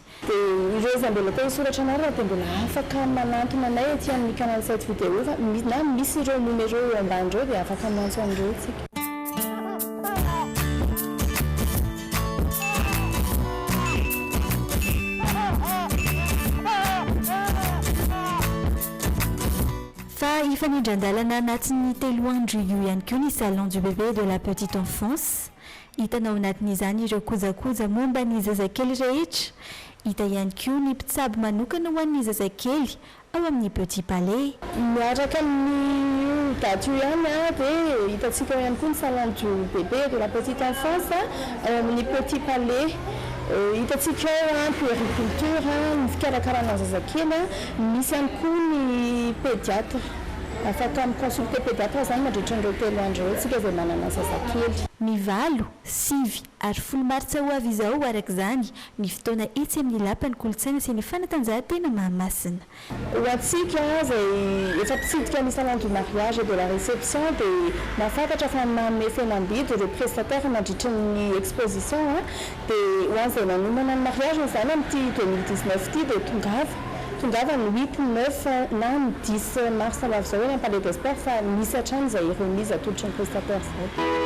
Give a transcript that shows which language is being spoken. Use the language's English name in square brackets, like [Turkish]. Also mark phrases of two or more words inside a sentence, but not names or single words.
[Malagasy] Dia ireo izay mbola te isoratra anarana dia mbola afaka manantona anay aty amin'ny canal 7 vidéo na misy ireo numéro eo ambany ireo dia afaka mantso an'ireo tsika. Fa ifanindran-dalana anatin'ny telo andro io ihany koa ny [French] salon du bébé de la petite enfance. [Malagasy] Hitanao anatin'izany ireo kojakoja momba ny zazakely rehetra. Hita ihany koa ny mpitsabo manokana ho an'ny zazakely ao amin'ny petit palais. Miaraka amin'ny daty io ihany dia hitantsika ihany koa ny [French] salon du bébé de la petite enfance [Malagasy] ao amin'ny petit palais. Hitantsika puériculture ny fikarakarana zazakely misy ihany koa ny pédiatre afaka miconsulte pédiatra zany mandritra an'ireo telo andro eo tsika zay manana zazakely. Ny 8, 9 ary 10 martsa ho avy izao araka izany ny fotoana etsy amin'ny lapan'ny kolontsaina sy ny fanatanjahantena Mahamasina. Ho antsika zay efa mpitsidika ny [French] salon du mariage de la réception [Malagasy] dia mahafantatra fa manome fihenam-bidy ireo prestataire mandritra ny exposition dia ho an'izay manomana ny mariage zany amin'ity 2019 ity dia tongava ny 8, 9 na ny 10 mars ho avy izao eny am-palais des sports fa misy hatrany zay remise atolotry ny prestataire zay.